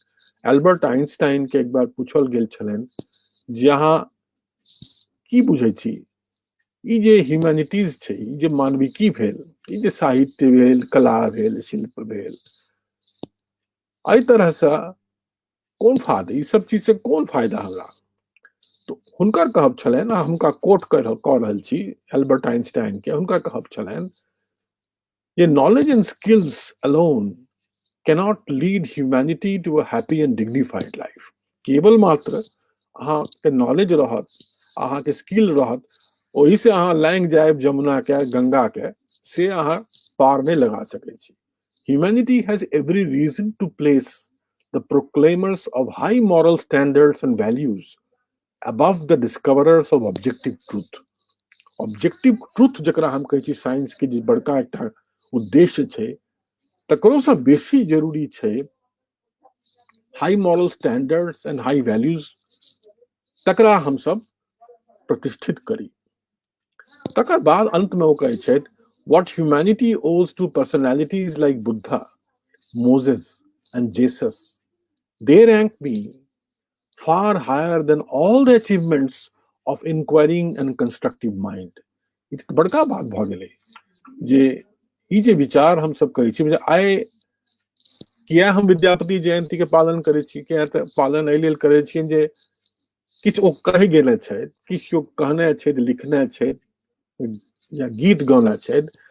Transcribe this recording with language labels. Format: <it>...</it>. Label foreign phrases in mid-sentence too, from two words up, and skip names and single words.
<mai>एल्बर्ट आइंस्टाइन के एक बार पूछल गेल छलनि जे अहाँ की बुझै छी, ई जे ह्यूमैनिटीज छै, ई जे मानविकी भेल, ई जे साहित्य भेल, कला भेल, शिल्प भेल, एहि तरह से कोन फायदा, ई सब चीज से कोन फायदा हमरा। तो हुनकर कहब छलनि, आ हुनका कोट कऽ रहल छी एल्बर्ट आइंस्टाइन के, हुनका कहब छलनि जे</mai> <en>knowledge and skills alone cannot lead humanity to a happy and dignified life.</en> <mai>केवल मात्र अहाँ के नॉलेज रहत, अहाँ के स्किल रहत, ओही से अहाँ लैंग जायब जमुना के, गंगा के, से अहाँ पार नहीं लगा सकै छी।</mai> <en>Humanity has every reason to place the proclaimers of high moral standards and values above the discoverers of objective truth. Objective truth</en> <mai>जकरा हम कहै छी साइंस के जे बड़का एकटा उद्देश्य छै, तकरो से बेसी जरूरी छै</mai> <en>high moral standards and high values,</en> <mai>तकरा हम सब प्रतिष्ठित करी। तकर बाद अंत में वो कहै छै,</mai> <en>what humanity owes to personalities like Buddha, Moses and Jesus, they rank me far higher than all the achievements of inquiring and constructive mind.</en> <mai>ई बड़का बात भऽ गेलै जे ई जे विचार हम सब कहै छी, आइ किया हम विद्यापति जयंती के पालन करै छी, किया तऽ पालन एहि लेल करै छियै जे किछु ओ कहि गेले छै, किछु ओ कहने छै, लिखने छै या गीत गौने छै,</mai>